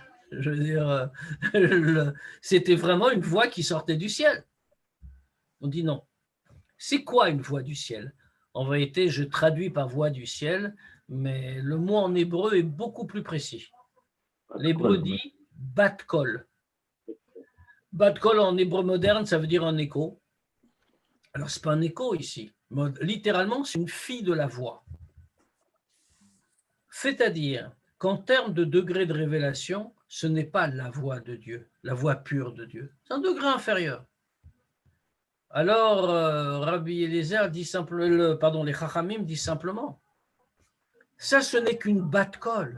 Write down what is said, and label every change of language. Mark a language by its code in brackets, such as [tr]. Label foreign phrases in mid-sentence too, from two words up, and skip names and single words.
[fr] Je veux dire, c'était vraiment une voix qui sortait du ciel. On dit non. C'est quoi une voix du ciel? En vérité, je traduis par voix du ciel, mais le mot en hébreu est beaucoup plus précis. L'hébreu dit bat-kol. Bat-kol en hébreu moderne, ça veut dire un écho. Alors, ce n'est pas un écho ici. Littéralement, c'est une fille de la voix. C'est-à-dire qu'en termes de degré de révélation, ce n'est pas la voix de Dieu, la voix pure de Dieu. C'est un degré inférieur. Alors, Rabbi Eliezer dit simplement, les Chachamim disent simplement, ça, ce n'est qu'une bat-kol.